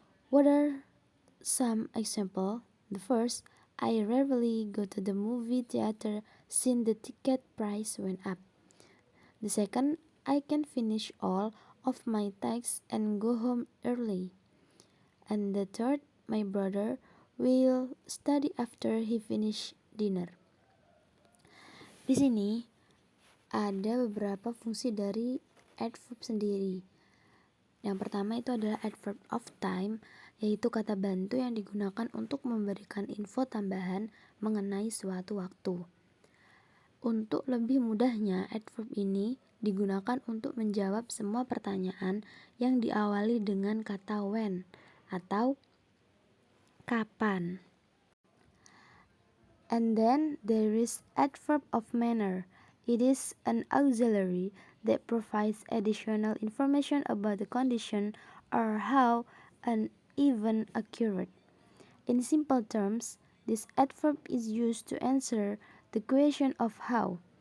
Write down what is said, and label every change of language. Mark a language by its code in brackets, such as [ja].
[en] What are some examples? The first, I rarely go to the movie theater since the ticket price went up. The second, I can finish all of my tasks and go home early. And the third, my brother will study after he finish dinner. [id] Di sini ada beberapa fungsi dari adverb sendiri. Yang pertama itu adalah adverb of time, yaitu kata bantu yang digunakan untuk memberikan info tambahan mengenai suatu waktu. Untuk lebih mudahnya, adverb ini digunakan untuk menjawab semua pertanyaan yang diawali dengan kata when atau kapan. [en] And then there is adverb of manner. It is an auxiliary that provides additional information about the condition or how an event occurred. In simple terms, this adverb is used to answer the question of how.